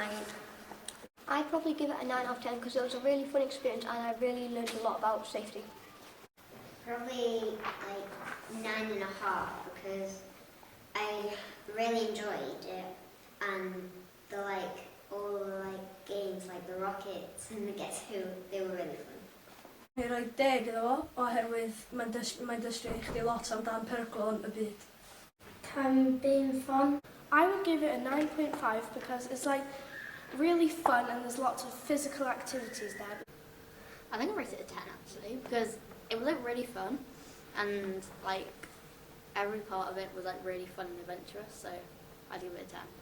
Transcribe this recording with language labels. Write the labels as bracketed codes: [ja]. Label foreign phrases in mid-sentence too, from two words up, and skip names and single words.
[en] I'd probably give it a 9 out of 10 because it was a really fun experience and I really learned a lot about safety. Probably like 9.5 because I really enjoyed it, and all the games like the rockets and the Guess Who, they were really fun. [cy] Mae'n rhoi 10 iddo fo, oherwydd mae'n dysgu i chdi lot amdan perygl yn y byd. [en] Can being fun. I would give it a 9.5 because it's like really fun and there's lots of physical activities there. I think I rate it a 10 actually, because it was like really fun and like every part of it was like really fun and adventurous, so I'd give it a 10.